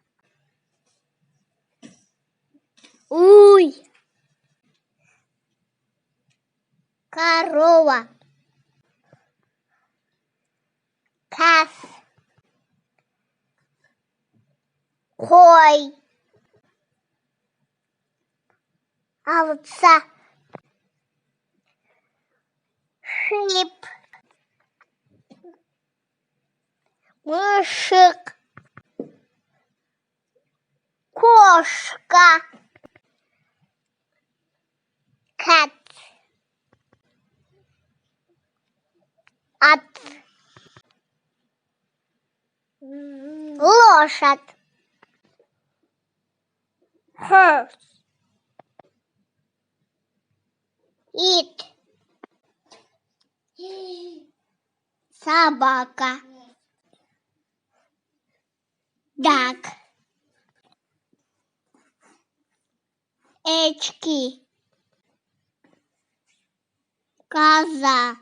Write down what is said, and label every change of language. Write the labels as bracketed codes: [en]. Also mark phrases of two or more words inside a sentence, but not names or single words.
[ky] Уй. [ru] Корова. [ky] Каз. Кой. [ru] Овца. [en] Шип. [ky] Мышек. [ru] Кошка. [en] Cat. Ат. [ru] Лошадь. [en] Horse. It. [ru] Собака. [en] Duck. Очки. [ru] Коза.